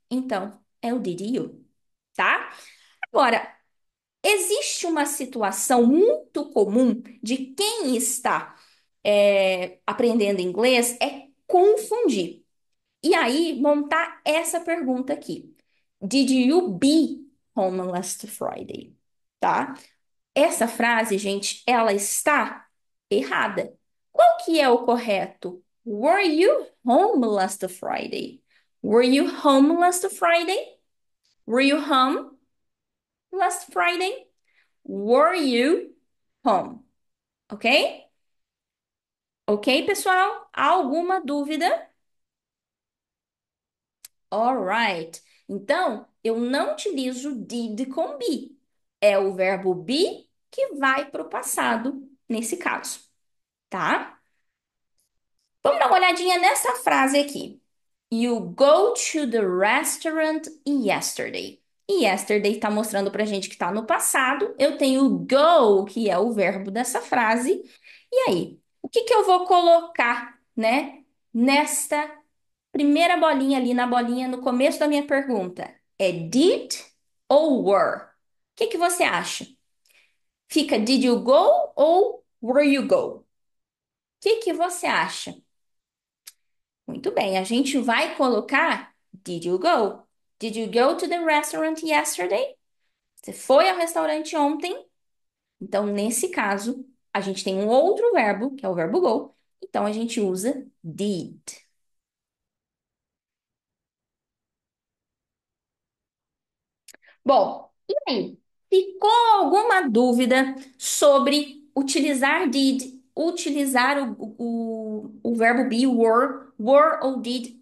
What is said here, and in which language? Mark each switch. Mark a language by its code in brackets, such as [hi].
[pt] Então, é o did you, tá? Agora, existe uma situação muito comum de quem está aprendendo inglês é confundir. E aí, montar essa pergunta aqui. [en] Did you be home last Friday? [pt] Tá? Essa frase, gente, ela está errada. Qual que é o correto? [en] Were you home last Friday? Were you home last Friday? Were you home last Friday? Were you home? Ok? [pt] Ok, pessoal? Alguma dúvida? [en] Alright. [pt] Então, eu não utilizo did com be. É o verbo be que vai para o passado nesse caso, tá? Vamos dar uma olhadinha nessa frase aqui. [en] You go to the restaurant yesterday. [pt] E yesterday está mostrando para gente que está no passado. Eu tenho o go, que é o verbo dessa frase. E aí, o que que eu vou colocar, né, nesta primeira bolinha ali, na bolinha no começo da minha pergunta? É did ou were? O que que você acha? Fica did you go ou were you go? O que que você acha? Muito bem, a gente vai colocar [en] Did you go? Did you go to the restaurant yesterday? [pt] Você foi ao restaurante ontem? Então, nesse caso, a gente tem um outro verbo, que é o verbo go. Então, a gente usa did. Bom, e aí? Ficou alguma dúvida sobre utilizar did, utilizar o verbo be, were ou did?